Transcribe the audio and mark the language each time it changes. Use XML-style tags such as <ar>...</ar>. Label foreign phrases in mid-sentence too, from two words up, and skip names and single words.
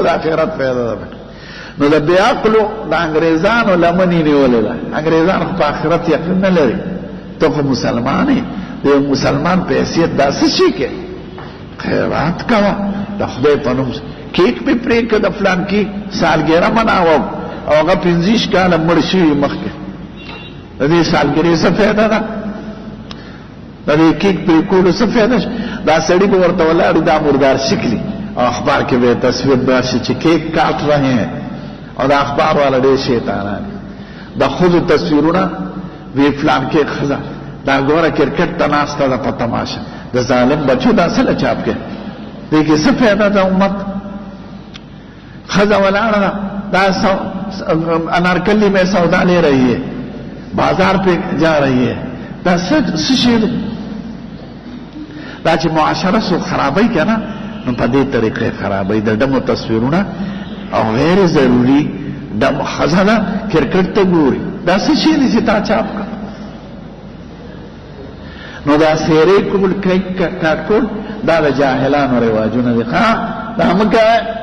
<ps>د آخرت فایده ده پکې نو د بې عقلو د انګریزانو لمنې نیولې ده انګریزان خو په آخرت یقین نه لري ته خو مسلمان یې د یو مسلمان په حیثیت دا څه شي کې خیرات کوه د خدای په نوم کیک مې پرې کړه د فلان کې سالګیره مناوه او هغه 25 کاله مړ شوي مخکې د دې سالګرې څه فایده ده د دې کیک پرې کولو څه فایده شته دا سړي به ورته ولاړ دا مردار شکلي او اخبار کې به تصویر راشي چې</ps> <ur>کیک کاٹ رہے ہیں</ur> <ps>او دا اخبار والا ډېر شیطانان د ښځو تصویرونه وی فلان کې ښځه دا ګوره کرکټ ته ناسته ده په تماشه د ظالم بچو دا څه له چاپ کې دې کې څه فایده ده امت ښځه ولاړه ده دا</ps> <ur>انارکلی میں سودا لے رہی ہے بازار پہ جا رہی ہے</ur> <ps>دا څه شی دی دا چې معاشره سو خرابوي که نه نو په دې طریقې خرابوي د ډمو تصویرونه او غیر ضروري ډمو ښځه ده کرکټ ته ګوري دا څه شی دی چې تا چاپ کړ نو دا سیرې کول کاټ کول دا د جاهلانو رواجونه دي دا مه کوئ</ps>